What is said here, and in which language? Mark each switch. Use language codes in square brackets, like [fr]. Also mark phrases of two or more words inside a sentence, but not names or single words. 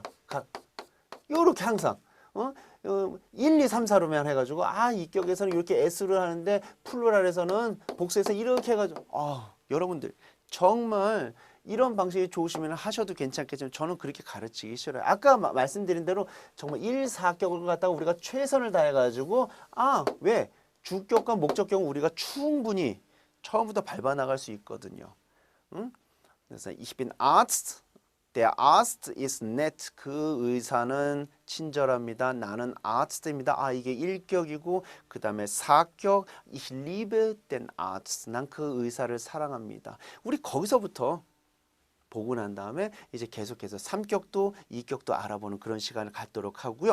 [ko] 요렇게 항상 1, 2, 3, 4로만 해가지고 이 격에서는 이렇게 S를 하는데 플루랄에서는 복수해서 이렇게 해가지고 여러분들 정말 이런 방식이 좋으시면 하셔도 괜찮겠지만 저는 그렇게 가르치기 싫어요. 아까 말씀드린 대로 정말 1, 4격을 갖다가 우리가 최선을 다해가지고 왜? 주격과 목적격은 우리가 충분히 처음부터 밟아 나갈 수 있거든요. 응? 그래서 [de] Ich bin Arzt. Der Arzt ist nett. [ko] 그 의사는 친절합니다. 나는 Arzt입니다. 이게 1격이고 그 다음에 4격 [de] Ich liebe den Arzt. [ko] 난 그 의사를 사랑합니다. 우리 거기서부터 보고 난 다음에 이제 계속해서 3격도 2격도 알아보는 그런 시간을 갖도록 하고요.